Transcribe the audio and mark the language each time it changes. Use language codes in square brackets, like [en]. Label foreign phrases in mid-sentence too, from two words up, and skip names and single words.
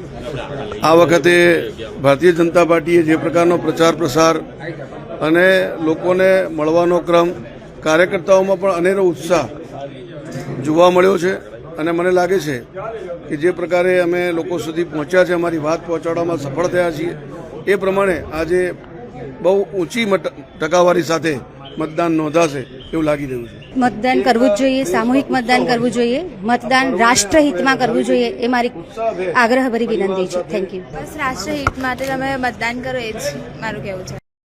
[gu] આ વખતે ભારતીય જનતા પાર્ટીએ જે પ્રકારનો પ્રચાર પ્રસાર અને લોકોને મળવાનો ક્રમ કાર્યકર્તાઓમાં પણ અનેરો ઉત્સાહ જોવા મળ્યો છે અને મને લાગે છે કે જે પ્રકારે અમે લોકો સુધી પહોંચ્યા છે અમારી વાત પહોંચાડવામાં સફળ થયા છીએ એ પ્રમાણે આજે બહુ ઊંચી ટકાવારી સાથે મતદાન નોંધાશે એવું લાગી રહ્યું છે। મતદાન કરવું જ જોઈએ, સામૂહિક મતદાન કરવું જોઈએ, મતદાન [hi] राष्ट्रहित में [gu] કરવું જોઈએ એ મારી આગ્રહભરી વિનંતી છે। [en] thank you. [gu] બસ રાષ્ટ્રહિત માટે તમે મતદાન કરો એ જ મારું કહેવું છે।